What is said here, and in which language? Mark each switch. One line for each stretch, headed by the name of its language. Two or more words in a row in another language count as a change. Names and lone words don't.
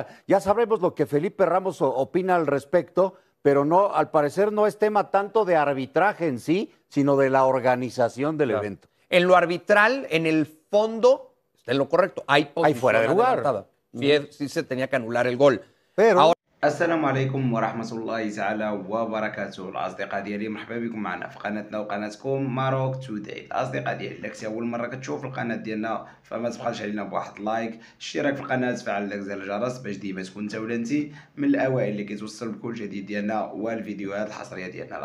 Spanish: Ya sabremos lo que Felipe Ramos opina al respecto, pero no, al parecer no es tema tanto de arbitraje en sí, sino de la organización del evento. En lo arbitral, en el fondo, está en lo correcto. Hay fuera de lugar. Sí se tenía que anular el gol. Pero ahora,
Arabic: السلام عليكم ورحمة الله تعالى وبركاته. الأصدقاء ديالي مرحبا بكم معنا في قناتنا وقناتكم ماروك توداي. الأصدقاء ديالي إلا كنتي أول مرة كتشوف القناة ديالنا فما تبخلش علينا بواحد لايك، اشتراك في القناة، فعل داك زر الجرس باش ديما تكون نتا ولا انتي من الأوائل اللي كيتوصل بكل جديد ديالنا والفيديوهات الحصرية ديالنا.